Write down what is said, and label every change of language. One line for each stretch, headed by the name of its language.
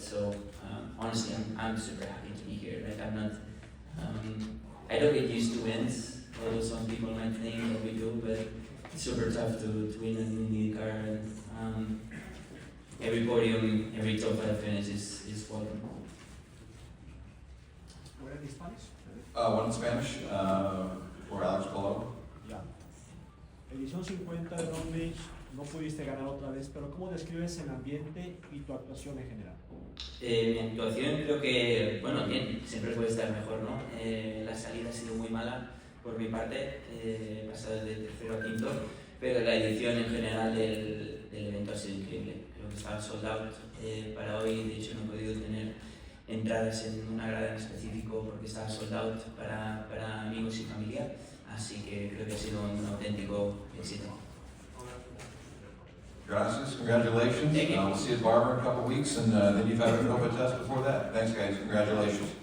English: So honestly, I'm super happy to be here. Like I'm not, I don't get used to wins, although some people might think that we do, but it's super tough to win an IndyCar. And every podium, every top 5 finish is welcome. One in Spanish for Alex Palou.
Spanish: Ya. ¿Eres edición 50 de Long Beach no pudiste ganar otra vez, pero ¿cómo describes el ambiente y tu actuación en general? Mi actuación creo que, bueno, bien, siempre puede estar mejor, ¿no? La salida ha sido muy mala por mi parte, he pasado de tercero a quinto, pero la edición en general del evento ha sido increíble. Creo que estaba sold out para hoy, de hecho no he podido tener entradas en una grada en específico porque estaba sold out para amigos y familia, así que creo que ha sido un auténtico éxito. Gracias,
English: congratulations. Thank you. We'll see you at Barber in a couple weeks, and then you've had a COVID test before that. Thanks, guys, congratulations.